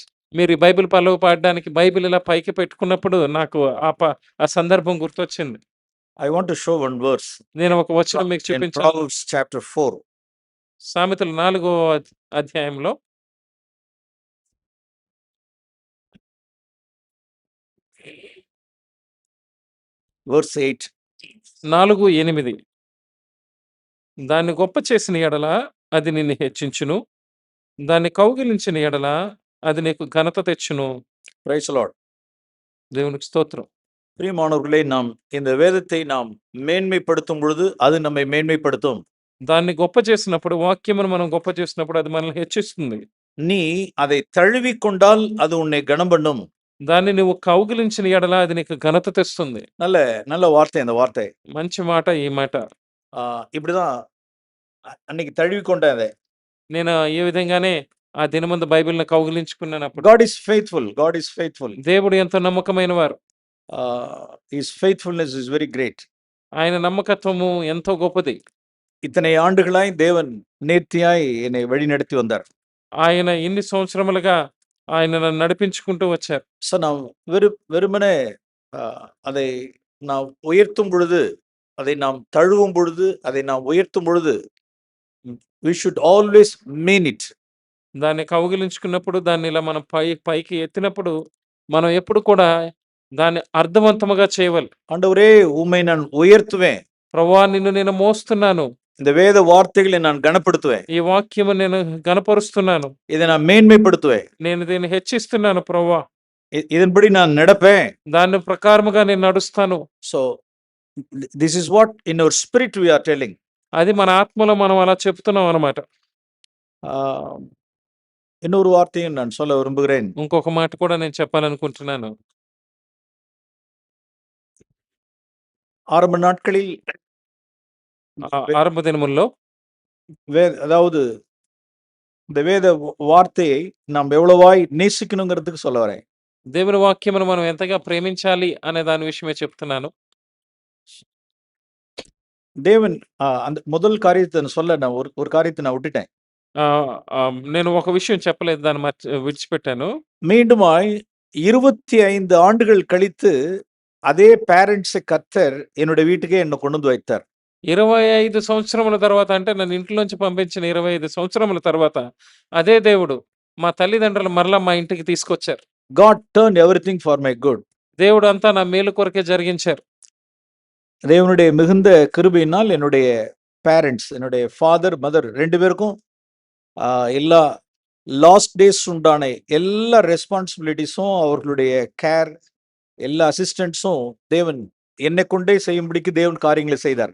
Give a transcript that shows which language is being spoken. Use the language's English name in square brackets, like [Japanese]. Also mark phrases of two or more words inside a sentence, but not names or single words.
[Telugu] మీరు ఈ బైబిల్ పల్లవి పాడడానికి బైబిల్ ఇలా పైకి పెట్టుకున్నప్పుడు నాకు ఆ సందర్భం గుర్తొచ్చింది. [English] I want to show one verse. [Telugu] నేను ఒక వచనం మీకు చూపించాను. [English] Proverbs chapter 4. [Telugu] సామెతలు 4వ అధ్యాయంలో [English] verse 8. 4:8. [Telugu] దాన్ని గొప్ప చేసిన ఎడల అది నిన్ను హెచ్చించును, దాన్ని కౌగిలించిన ఎడల అది నీకు ఘనత తెచ్చును. [English] Praise the Lord. [Telugu] దేవునికి స్తోత్రం. [Tamil] பிரியமானவர்களே, நாம் இந்த வேதத்தை நாம் மேன்மைப்படுத்தும் பொழுது அது நம்மை மேன்மைப்படுத்தும். [Telugu] దాన్ని గొప్ప చేసినప్పుడు, వాక్యమును మనం గొప్ప చేసినప్పుడు అది మనల్ని హెచ్చిస్తుంది. [Tamil] நீ அதை தழுவிக்கொண்டால் அது உன்னை கனம் பண்ணும். [Telugu] దాన్ని నువ్వు కౌగిలించిన ఎడల అది నీకు ఘనత తెస్తుంది. [Tamil] நல்ல வார்த்தை அந்த வார்த்தை. [Telugu] మంచి మాట ఈ మాట. [Tamil] இப்படிதான் அன்னைக்கு தழுவிக்கொண்டேன் அதை. [Telugu] నేను ఈ విధంగానే ఆ దినమందు బైబిల్‌ని కౌగిలించుకున్నానప్పుడు. [English] God is faithful. God is faithful. [Telugu] దేవుడు ఎంతో నమ్మకమైన వారు. [English] His faithfulness is very great. [Telugu] ఆయన నమ్మకత్వము ఎంతో గొప్పది. [Tamil] இத்தனை ஆண்டுகளாய் தேவன் நேர்த்தியாய் என்னை வழிநடத்தி வந்தார். [Telugu] ఆయన ఇన్ని సంవత్సరములుగా ఆయన నన్ను నడిపించుకుంటూ వచ్చారు. [Tamil] ஸோ நான் வெறுமனே அதை நாம் உயர்த்தும் பொழுது, அதை நாம் தழுவும் பொழுது, அதை நாம் உயர்த்தும் பொழுது, [English] we should always mean it. [Telugu] దాన్ని కౌగిలించుకున్నప్పుడు, దాన్ని ఇలా మనం పైకి ఎత్తినప్పుడు, మనం ఎప్పుడు కూడా దాన్ని అర్థవంతముగా చేయవాలి. [Tamil] ஆண்டவரே உம்மை நான் உயர்த்துவேன். [Telugu] ప్రభువా నిన్ను నేను మోస్తున్నాను. [Tamil] இந்த வேத வார்த்தைகளை நான் கனப்படுத்துவேன். [Telugu] ఈ వాక్యము నేను ఘనపరుస్తున్నాను. [Tamil] இதை நான் மேன்மைப்படுத்துவேன். [Telugu] నేను దీన్ని హెచ్చిస్తున్నాను ప్రభువా. [Tamil] இதன்படி நான் நடப்பேன். [Telugu] దాని ప్రకారముగా నేను నడుస్తాను. [English] So this is what in our spirit we are telling. [Telugu] అది మన ఆత్మలో మనం అలా చెప్తున్నాం అన్నమాట. [Tamil] இன்னொரு வார்த்தையும் நான் சொல்ல விரும்புகிறேன். [Telugu] ఇంకొక మాట కూడా నేను చెప్పాలనుకుంటున్నాను. [Tamil] ஆரம்ப நாட்களில் [Telugu] ఆరంభ దినముల్లో [Tamil] அதாவது இந்த வேத வார்த்தையை நாம் எவ்வளவாய் நேசிக்கணுங்கிறதுக்கு சொல்ல வரேன். [Telugu] దేవుని వాక్యమును మనం ఎంతగా ప్రేమించాలి అనే దాని విషయమే చెప్తున్నాను. [Tamil] தேவன் அந்த முதல் காரியத்தை சொல்ல நான் ஒரு காரியத்தை நான் விட்டுட்டேன். [Telugu] నేను ఒక విషయం చెప్పలేదు, దాన్ని విడిచిపెట్టాను. [Tamil] மீண்டுமாய் 25 ஆண்டுகள் கழித்து அதே பேரண்ட்ஸை கர்த்தர் என்னுடைய வீட்டுக்கே என்னை கொண்டு வந்து வைத்தார். [Telugu] 25 సంవత్సరముల తర్వాత, అంటే నన్ను ఇంట్లోంచి పంపించిన 25 సంవత్సరముల తర్వాత అదే దేవుడు మా తల్లిదండ్రులు మరలా మా ఇంటికి తీసుకొచ్చారు. [English] God turned everything for my good. [Telugu] దేవుడు అంతా నా మేలు కొరకే జరిగించారు. [Tamil] தேவனுடைய மிகுந்த கிருபையினால் என்னுடைய பேரண்ட்ஸ், என்னுடைய [English] father mother [Tamil] 2 பேருக்கும் எல்லா [English] last days [Tamil] உண்டான எல்லா ரெஸ்பான்சிபிலிட்டிஸும், அவர்களுடைய கேர், எல்லா அசிஸ்டன்ட்ஸும் தேவன் என்னை கொண்டே செய்யும்படிக்கு தேவன் காரியங்களை செய்தார்.